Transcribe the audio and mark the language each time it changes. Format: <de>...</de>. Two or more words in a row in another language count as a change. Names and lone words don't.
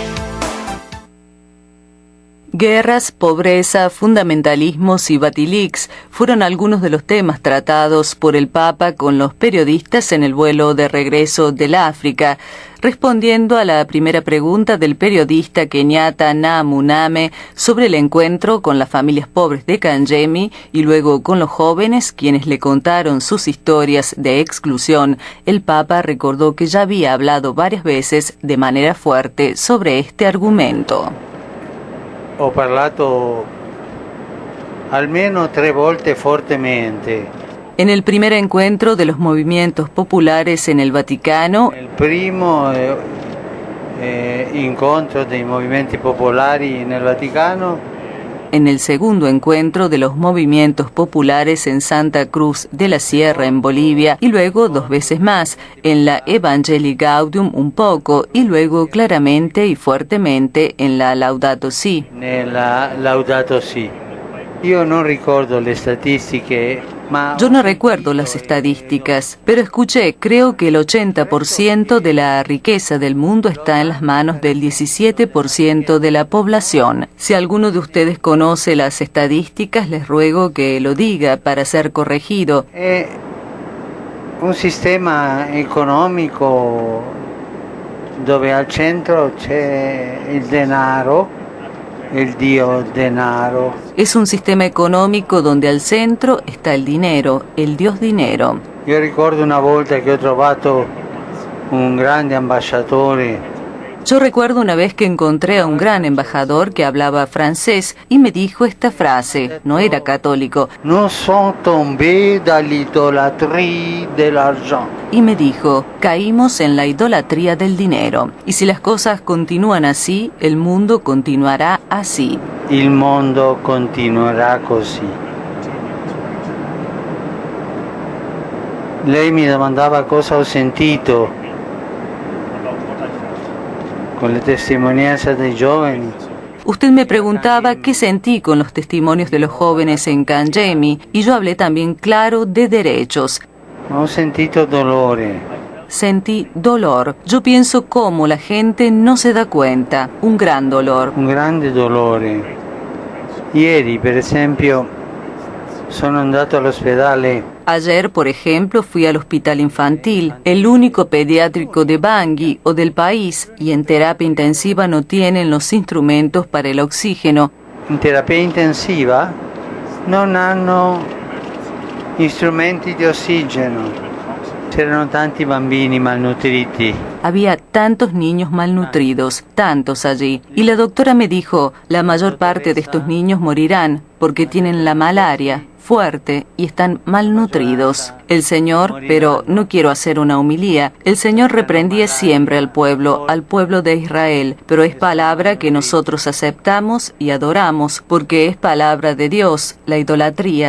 <es>Guerras, pobreza, fundamentalismos y Batilix fueron algunos de los temas tratados por el Papa con los periodistas en el vuelo de regreso del África, respondiendo a la primera pregunta del periodista keniata Namuname sobre el encuentro con las familias pobres de Kangemi y luego con los jóvenes quienes le contaron sus historias de exclusión. El Papa recordó que ya había hablado varias veces de manera fuerte sobre este argumento.</es> <it>Ho parlato almeno 3 volte fortemente</it> <es>En el primer encuentro de los movimientos populares en el Vaticano,</es> <it>Il primo incontro dei movimenti popolari nel Vaticano,</it> <es>en el segundo encuentro de los movimientos populares en Santa Cruz de la Sierra, en Bolivia, y luego 2 veces más, en la Evangelii Gaudium un poco, y luego claramente y fuertemente en la Laudato Si.</es> <it>nella Laudato Si. Io non ricordo le statistiche, ma</it> <es>Yo no recuerdo las estadísticas, pero escuché, creo que el 80% de la riqueza del mundo está en las manos del 17% de la población. Si alguno de ustedes conoce las estadísticas, les ruego que lo diga para ser corregido.</es> <it>è un sistema economico dove al centro c'è il denaro, il dio denaro.</it> <es>Es un sistema económico donde al centro está el dinero, el dios dinero.</es> <it>Io ricordo una volta che ho trovato un grande ambasciatore.</it> <es>Yo recuerdo una vez que encontré a un gran embajador que hablaba francés y me dijo esta frase, no era católico,</es> <fr>Nous sommes tombés dall'idolatrie dell'argent.</fr> <es>y me dijo, caímos en la idolatría del dinero. Y si las cosas continúan así, el mundo continuará así.</es> <it>Il mondo continuerà così. Lei mi domandava cosa ho sentito con le testimonianze dei giovani.</it> <es>Usted me preguntaba qué sentí con los testimonios de los jóvenes en Cangemi, y yo hablé también claro de derechos.</es> <it>Ho sentito dolore.</it> <es>Sentí dolor. Yo pienso cómo la gente no se da cuenta. Un gran dolor.</es> <it>Un grande dolore. Ieri, per esempio, sono andato all'ospedale.</it> <es>Ayer, por ejemplo, fui al hospital infantil, el único pediátrico de Bangui o del país, y en terapia intensiva no tienen los instrumentos para el oxígeno.</es> <it>In terapia intensiva non hanno strumenti di ossigeno. C'erano tanti bambini malnutriti.</it> <es>Había tantos niños malnutridos, tantos allí. Y la doctora me dijo, la mayor parte de estos niños morirán porque tienen la malaria fuerte y están malnutridos. El Señor, pero no quiero hacer una homilía, el Señor reprendía siempre al pueblo de Israel, pero es palabra que nosotros aceptamos y adoramos, porque es palabra de Dios, la idolatría.</es>